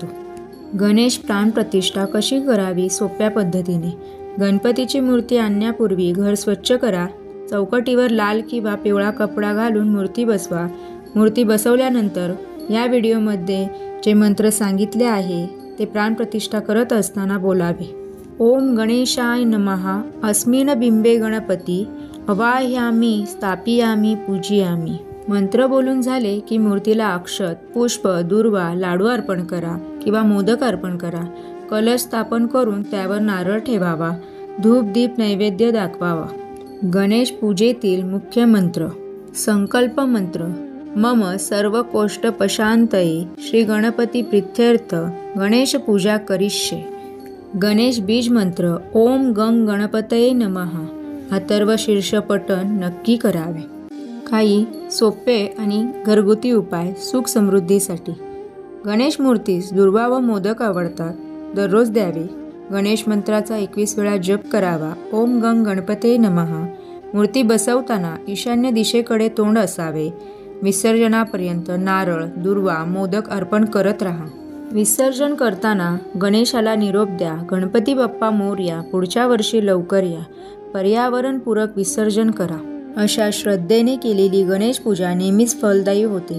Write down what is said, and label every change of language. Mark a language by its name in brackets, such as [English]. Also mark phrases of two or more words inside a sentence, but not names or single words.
[Marathi] गणेश प्राणप्रतिष्ठा कशी करावी सोप्या पद्धतीने। गणपतीची मूर्ती आणण्यापूर्वी घर स्वच्छ करा। चौकटीवर लाल किंवा पिवळा कपडा घालून मूर्ती बसवा। मूर्ती बसवल्यानंतर या व्हिडिओमध्ये जे मंत्र सांगितले आहे ते प्राणप्रतिष्ठा करत असताना बोलावे। [Sanskrit] ओम गणेशाय नमः अस्मिन् बिंबे गणपती अवाह्यामि स्थापयामि पूजयामि। [Marathi] मंत्र बोलून झाले की मूर्तीला अक्षत, पुष्प, दुर्वा, लाडू अर्पण करा किंवा मोदक अर्पण करा। कलश स्थापन करून त्यावर नारळ ठेवावा। धूप, दीप, नैवेद्य दाखवावा। गणेश पूजेतील मुख्य मंत्र। संकल्प मंत्र। [Sanskrit] मम सर्व कोष्ठ पशांतये श्री गणपती प्रीत्यर्थ गणेश पूजा करिष्ये। [Marathi] गणेश बीज मंत्र। [Sanskrit] ओम गंग गणपतये नमः। [Marathi] अथर्व शीर्ष पठण नक्की करावे। काही सोपे आणि घरगुती उपाय सुख समृद्धीसाठी। गणेश मूर्तीस दुर्वा व मोदक आवडतात, दररोज द्यावे। गणेश मंत्राचा 21 वेळा जप करावा। [Sanskrit] ओम गंग गणपतये नमः। [Marathi] मूर्ती बसवताना ईशान्य दिशेकडे तोंड असावे। विसर्जनापर्यंत नारळ, दुर्वा, मोदक अर्पण करत राहा। विसर्जन करताना गणेशाला निरोप द्या, गणपती बाप्पा मोरया, पुढच्या वर्षी लवकर या। पर्यावरणपूरक विसर्जन करा। अशा श्रद्धेने केलेली गणेश पूजा नेहमीच फलदायी होते।